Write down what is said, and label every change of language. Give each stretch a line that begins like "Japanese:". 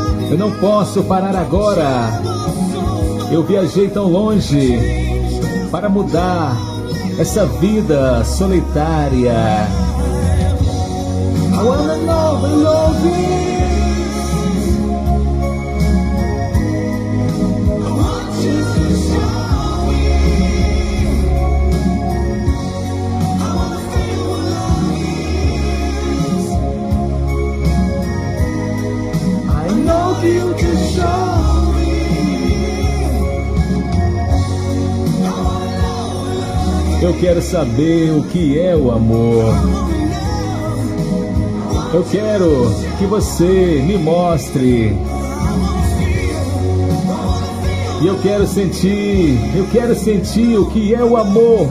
Portuguese: Eu não posso parar agora. Eu viajei tão longe para mudar essa vida solitária.
English: I wanna know the love I know you to show me.
Portuguese: Eu quero saber o que é o amor. Eu quero que você me mostre. E eu quero sentir o que é o amor.